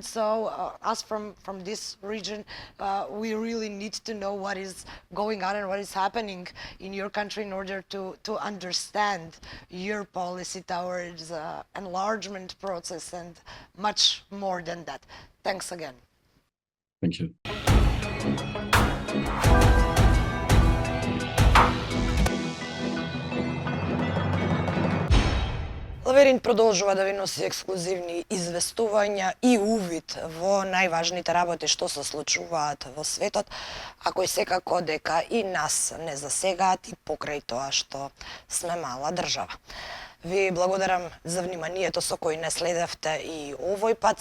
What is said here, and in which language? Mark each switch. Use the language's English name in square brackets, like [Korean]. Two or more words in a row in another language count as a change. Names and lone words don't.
[English] So us from this region, we really need to know what is going on and what is happening in your country in order to understand your policy towards enlargement process and much more than that. Thanks again. Thank you. [Macedonian] Lavirint продолжува да ви носи ексклузивни известувања и увид во најважните работи што се случуваат во светот, а кои секако дека и нас не засегаат и покрај тоа што сме мала држава. Ви благодарам за вниманието со кој не следевте и овој пат.